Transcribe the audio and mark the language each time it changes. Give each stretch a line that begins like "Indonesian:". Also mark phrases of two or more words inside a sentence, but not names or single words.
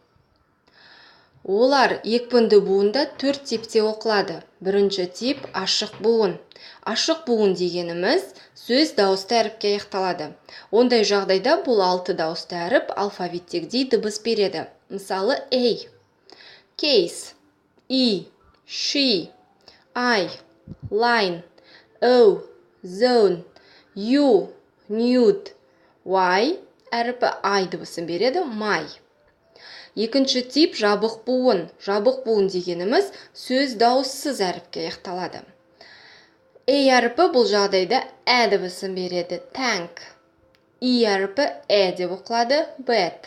Kazakh: Олар екпінді буында 4 типте оқылады. Бірінші тип ашық буын. Ашық буын дегеніміз сөз дауысты әріпке аяқталады. Ондай жағдайда бұл 6 дауысты әріп алфавиттегідей дыбыс береді.
English: Мысалы A, case, E, she, I, line, O, zone, U, nude,
Kazakh: Y әріпі I дыбысын береді, my. Екінші тип жабық буын. Жабық буын дегеніміз сөз дауыссыз әріпке аяқталады. A әріпі бұл жағдайда ә дыбысын береді, tank. E әріпі деп оқылады, bed.